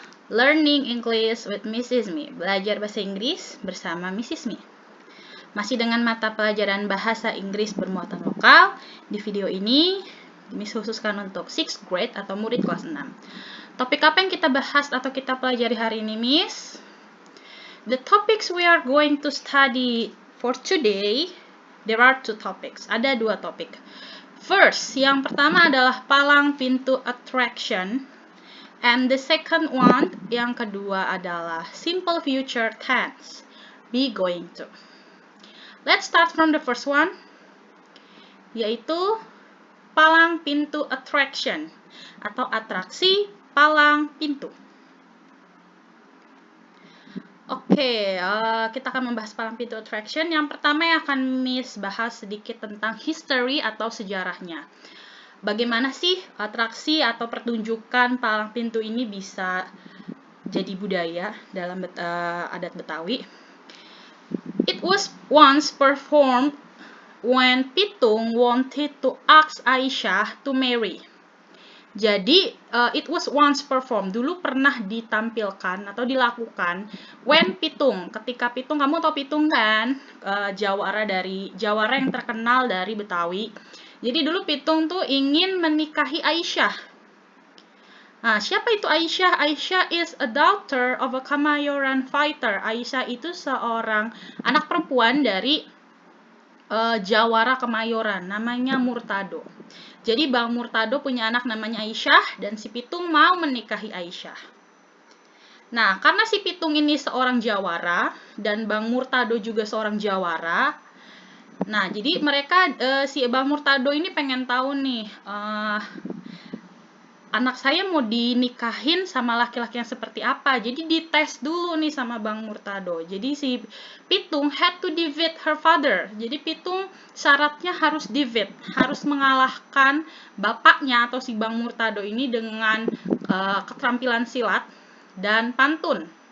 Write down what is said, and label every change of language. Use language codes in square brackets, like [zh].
[en] Learning English with Mrs. Mi. [id] Belajar bahasa Inggris bersama Mrs. Mi. Masih dengan mata pelajaran bahasa Inggris bermuatan lokal. Di video ini, Miss khususkan untuk 6th grade atau murid kelas 6. Topik apa yang kita bahas atau kita pelajari hari ini, Miss? [en] The topics we are going to study for today, there are two topics. [id] Ada dua topik. First, yang pertama adalah palang pintu attraction. [en] And the second one, [id] yang kedua adalah [en] simple future tense. Be going to. Let's start from the first one, [id] yaitu [en] palang pintu attraction atau atraksi palang pintu. [id] Oke, kita akan membahas palang pintu attraction. Yang pertama yang akan Miss bahas sedikit tentang history atau sejarahnya. Bagaimana sih atraksi atau pertunjukan palang pintu ini bisa jadi budaya dalam adat Betawi? [en] It was once performed when Pitung wanted to ask Aisyah to marry. [id] Jadi, [en] it was once performed, [id] dulu pernah ditampilkan atau dilakukan [en] when [id] Pitung, ketika Pitung, kamu tahu Pitung kan? Jawara yang terkenal dari Betawi. Jadi dulu Pitung tuh ingin menikahi Aisyah. Nah, siapa itu Aisyah? [en] Aisyah is a daughter of a Kamayoran fighter. [id] Aisyah itu seorang anak perempuan dari Jawara Kemayoran, namanya Murtado. Jadi Bang Murtado punya anak namanya Aisyah, dan si Pitung mau menikahi Aisyah. Nah, karena si Pitung ini seorang Jawara, dan Bang Murtado juga seorang Jawara, nah jadi mereka, si Bang Murtado ini pengen tahu nih, anak saya mau dinikahin sama laki-laki yang seperti apa. Jadi dites dulu nih sama Bang Murtado. Jadi si [en] Pitung had to defeat her father. [id] Jadi Pitung syaratnya harus defeat, harus mengalahkan bapaknya atau si Bang Murtado ini dengan keterampilan silat dan pantun.